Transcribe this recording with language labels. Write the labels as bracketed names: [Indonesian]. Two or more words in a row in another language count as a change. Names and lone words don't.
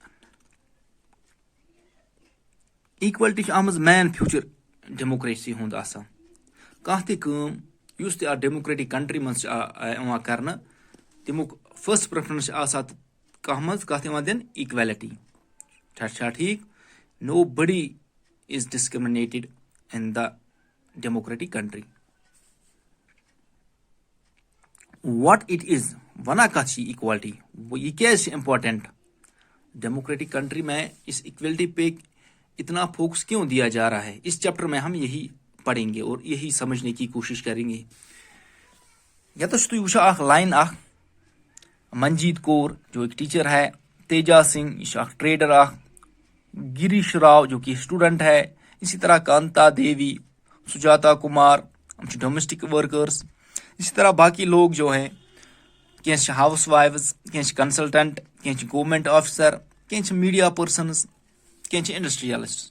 [English] equality main future democracy [Kashmiri] हुंद आसान। कह [English] democratic country [Kashmiri] मज कर तमुक [English] first preference [Kashmiri] कह दिन इक्वालिटी। [English] ठीक, nobody is discriminated in the democratic country. what it is [Kashmiri] वना कथ [Hindi] इक्वालिटी, ये क्या [English] important democratic country [Hindi] में इस इक्वलिटी पे इतना फोकस क्यों दिया जा रहा है। इस चैप्टर में हम यही पढ़ेंगे और यही समझने की कोशिश करेंगे। या तो तुम वो लाइन मंजीत कौर जो एक टीचर है, तेजा सिंह ट्रेडर, गिरीश राव जो कि स्टूडेंट है, इसी तरह कांता देवी, सुजाता कुमार [English] domestic workers, [Hindi] इसी तरह बाकी लोग जो हैं कह [English] house wives, [Hindi] कह कंसल्टेंट, कह [English] government officer, [Hindi] कह [English] media persons, [Hindi] कह इंडस्ट्रियलिस्ट।